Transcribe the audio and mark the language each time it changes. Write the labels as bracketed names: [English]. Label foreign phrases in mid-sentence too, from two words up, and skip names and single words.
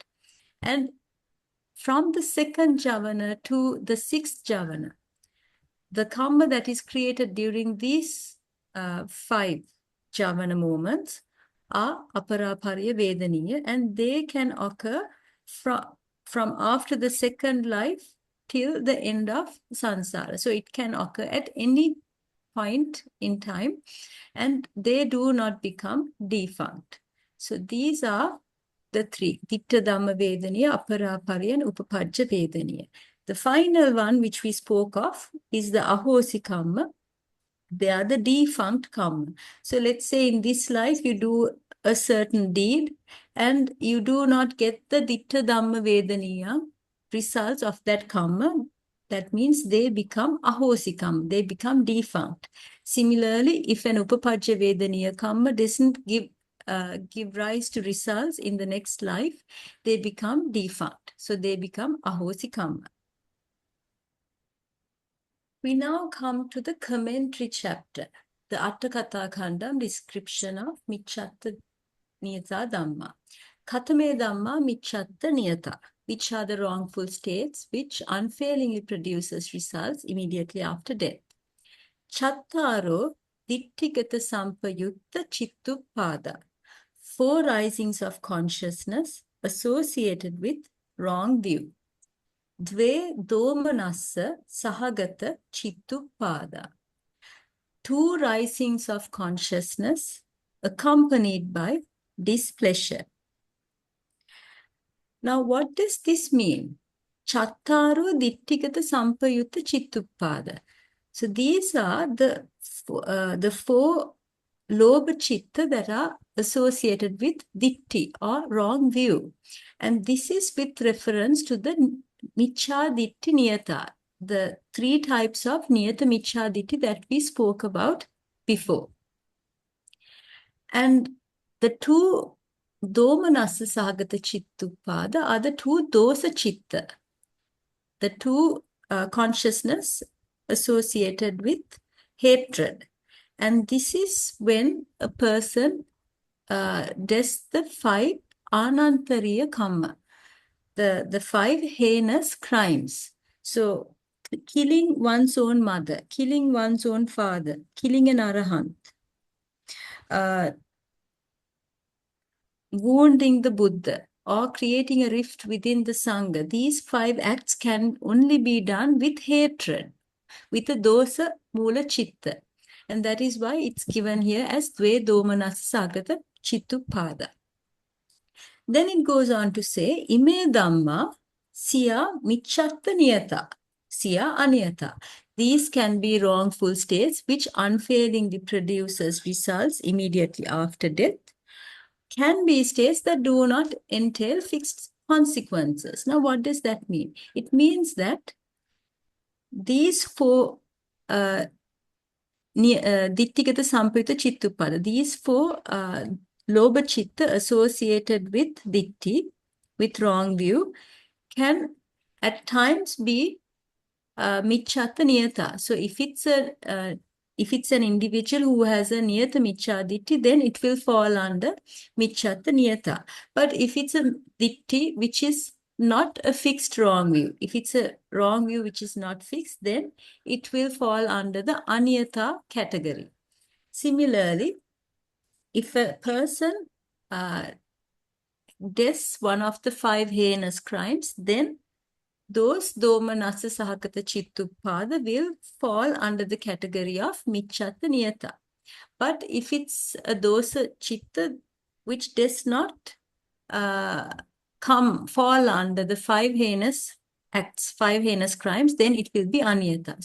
[English] And from the second javana to the sixth javana, the karma that is created during these 5 javana moments are [Pali] aparapariya vedaniya, [English] and they can occur from after the second life till the end of samsara. So it can occur at any point in time, and they do not become defunct. So these are the 3, [Pali] ditta dhamma vedaniya, aparapariya, and upapajja vedaniya. [English] The final one, which we spoke of, is the ahosi karma. They are the defunct karma. So let's say in this life you do a certain deed and you do not get the [Pali] ditta dhamma vedaniya [English] results of that karma. That means they become ahosi karma. They become defunct. Similarly, if an [Pali] upapajja vedaniya [English] karma doesn't give rise to results in the next life, they become defunct. So they become ahosi karma. We now come to the commentary chapter, the Atthakatha Khandam description of [Pali] Micchattaniyatā dhammā. Katame dhammā Micchattaniyatā, [English] which are the wrongful states which unfailingly produces results immediately after death. [Pali] Chattaro ditthigata sampayutta chittuppada, [English] 4 risings of consciousness associated with wrong view. [Pali] Dve domanassa sahagata chittuppada, [English] 2 risings of consciousness accompanied by displeasure. Now, what does this mean? [Pali] Chattaro ditthigata sampayutta chittuppada. [English] So these are the 4 [Pali] lobha chitta [English] that are associated with ditti or wrong view. And this is with reference to the Micchattaniyatā, the 3 types of [Pali] niyata Micchattaniyatā [English] that we spoke about before. And the 2 [Pali] domanassa sahagata chittuppada [English] are the 2 [Pali] dosa chitta, [English] the 2 consciousness associated with hatred. And this is when a person does the 5 anantariya karma, the 5 heinous crimes. So killing one's own mother, killing one's own father, killing an arahant, wounding the Buddha, or creating a rift within the Sangha. These 5 acts can only be done with hatred, with a [Pali] dosa mula chitta. [English] And that is why it's given here as [Pali] dve domanassa sagata chittupada. [English] Then it goes on to say, [Pali] ime dhamma siya micchattaniyatā, siya aniyatā. [English] These can be wrongful states which unfailingly produces results immediately after death. Can be states that do not entail fixed consequences. Now, what does that mean? It means that these 4 [Pali] ditthigata sampayutta chittuppada, [English] these 4 [Pali] lobha chitta [English] associated with ditti, with wrong view, can at times be Micchattaniyatā. So if it's an individual who has a [Pali] niyata Micchattaniyatā, [English] then it will fall under Micchattaniyatā. But if it's a ditti which is not a fixed wrong view, if it's a wrong view which is not fixed, then it will fall under the Aniyatā category. Similarly, if a person does one of the 5 heinous crimes, then those [Pali] domanassa sahagata chittuppada [English] will fall under the category of Micchattaniyatā. But if it's a [Pali] dosa chitta [English] which does not fall under the 5 heinous acts, 5 heinous crimes, then it will be Aniyatā.